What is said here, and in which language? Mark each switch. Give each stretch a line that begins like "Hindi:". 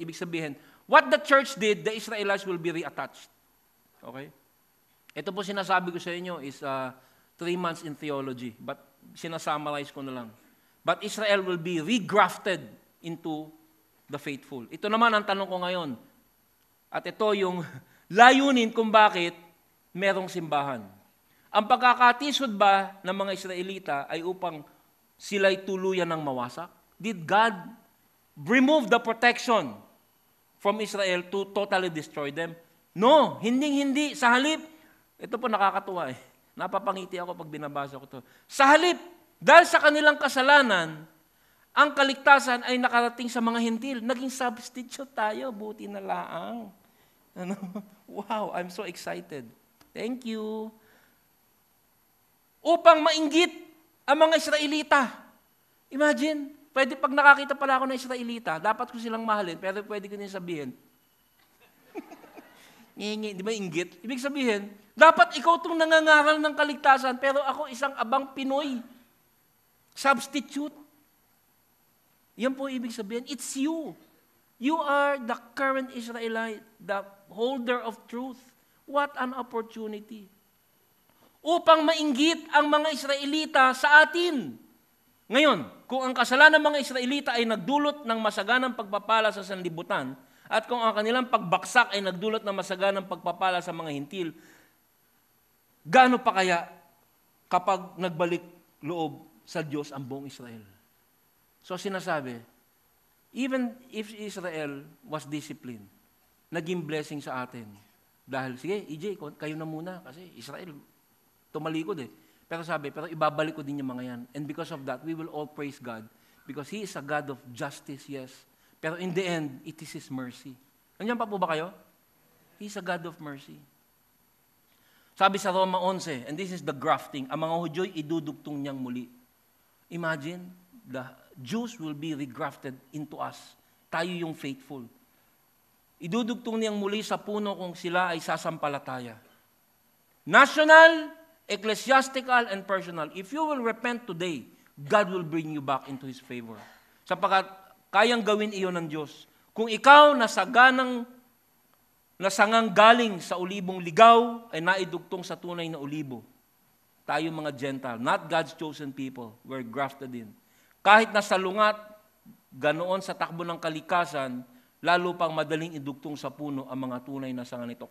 Filipino: Ibig sabihin,
English: what the church did, the Israelites will be reattached. Okay?
Filipino: Ito po sinasabi ko sa inyo
English: is 3 months in theology,
Filipino: but sinasummarize ko na lang.
English: But Israel will be regrafted into the faithful.
Filipino: Ito naman ang tanong ko ngayon. At ito yung layunin kung bakit merong simbahan. Ang pagkakatisod ba ng mga Israelita ay upang sila'y tuluyan ng mawasak?
English: Did God remove the protection from Israel to totally destroy them?
Filipino: No, hindi. Sa halip, ito po nakakatuwa eh. Napapangiti ako pag binabasa ko to. Sa halip, dahil sa kanilang kasalanan, ang kaligtasan ay nakarating sa mga hintil. Naging substitute tayo, buti na laang.
English: Wow, I'm so excited. Thank you.
Filipino: Upang mainggit ang mga Israelita. Imagine, pwede pag nakakita pala ako ng Israelita, dapat ko silang mahalin, pero pwede ko din sabihin, di ba inggit? Ibig sabihin, dapat ikaw itong nangangaral ng kaligtasan, pero ako isang abang Pinoy. Substitute. Yan po ibig sabihin.
English: It's you. You are the current Israelite, the holder of truth. What an opportunity.
Filipino: Upang mainggit ang mga Israelita sa atin. Ngayon, kung ang kasalanan ng mga Israelita ay nagdulot ng masaganang pagpapala sa sanlibutan, at kung ang kanilang pagbaksak ay nagdulot ng masaganang pagpapala sa mga hintil, gaano pa kaya kapag nagbalik loob sa Diyos ang buong Israel? So sinasabi,
English: even if Israel was disciplined,
Filipino: naging blessing sa atin. Dahil, sige, EJ, kayo na muna kasi Israel, tumalikod eh. Pero sabi, pero ibabalik ko din yung mga yan.
English: And because of that, we will all praise God because He is a God of justice, yes. Pero in the end, it is His mercy.
Filipino: Nandiyan pa po ba kayo?
English: He is a God of mercy.
Filipino: Sabi sa Roma 11,
English: and this is the grafting,
Filipino: ang mga Hudyo'y idudugtong niyang muli.
English: Imagine, the Jews will be regrafted into us.
Filipino: Tayo yung faithful. Idudugtong niyang muli sa puno kung sila ay sasampalataya.
English: National, ecclesiastical, and personal. If you will repent today, God will bring you back into His favor.
Filipino: Sapagkat kayang gawin iyon ng Diyos. Kung ikaw nasangang galing sa ulibong ligaw, ay naidugtong sa tunay na ulibo.
English: Tayo mga Gentile, not God's chosen people, we're grafted in.
Filipino: Kahit nasa lungat, ganoon sa takbo ng kalikasan, lalo pang madaling idugtong sa puno ang mga tunay na sanga nito.